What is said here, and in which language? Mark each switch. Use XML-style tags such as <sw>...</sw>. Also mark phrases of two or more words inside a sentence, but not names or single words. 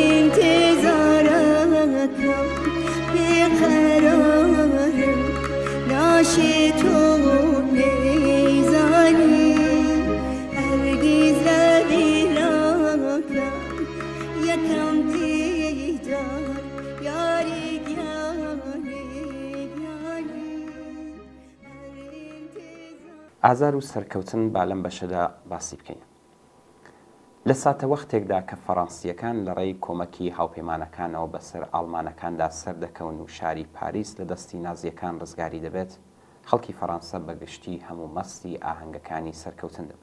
<fa>انتظارکم بیقرارم ناشی تو نیزانی هرگز نبینم یکم دیدار یاری</fa> <ckb>ئازار و سەرکەوتن با لەم بەشەدا باسی بکەین. لە ساتە وەختێکدا کە فەڕەنسیەکان لە ڕێی کۆمەکی هاوپەیمانەکانەوە بەسەر ئاڵمانەکاندا سەردەکەون و شاری پاریس لە دەستی نازیەکان ڕزگاری دەبێت، خەڵکی فەڕەنسا بەگشتی هەموو مەستی ئاهەنگەکانی سەرکەوتن دەبن.</ckb>